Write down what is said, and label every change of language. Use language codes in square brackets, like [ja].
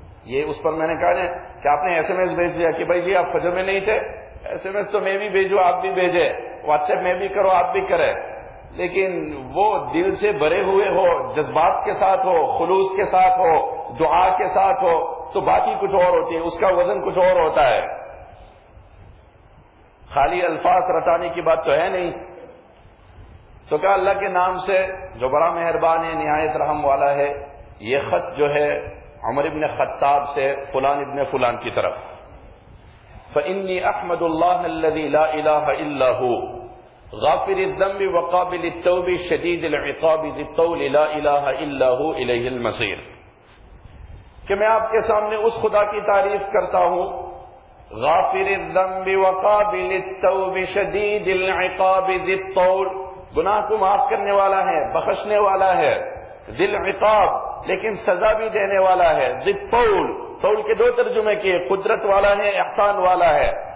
[ur] یہ اس پر میں نے کہا کہ آپ نے ایس ایم ایس بھیج دیا کہ بھائی جی آپ فجر میں نہیں تھے، ایس ایم ایس تو میں بھی بھیجوں آپ بھی بھیجے، واٹس ایپ میں بھی کرو آپ بھی کرے، لیکن وہ دل سے بھرے ہوئے ہو، جذبات کے ساتھ ہو، خلوص کے ساتھ ہو، دعا کے ساتھ ہو، تو بات ہی کچھ اور ہوتی ہے، اس کا وزن کچھ اور ہوتا ہے. خالی الفاظ رٹانے کی بات تو ہے نہیں. تو کہا اللہ کے نام سے جو بڑا مہربان ہے نہایت رحم والا ہے، یہ خط جو ہے عمر ابن خطاب سے فلان ابن فلان کی طرف. [ar] فإني أحمد الله الذي لا إله إلا هو غافر الذنب وقابل التوب شديد العقاب ذي الطول لا إله إلا هو إليه المصير. [ur] کہ میں آپ کے سامنے اس خدا کی تعریف کرتا ہوں، [ar] غافر الذنب وقابل التوب شدید العقاب ذی الطول، [ur] گناہ کو معاف کرنے والا ہے، بخشنے والا ہے، ذی العقاب لیکن سزا بھی دینے والا ہے، ذی الطول، طول کے دو ترجمے کیے، قدرت والا ہے، احسان والا ہے.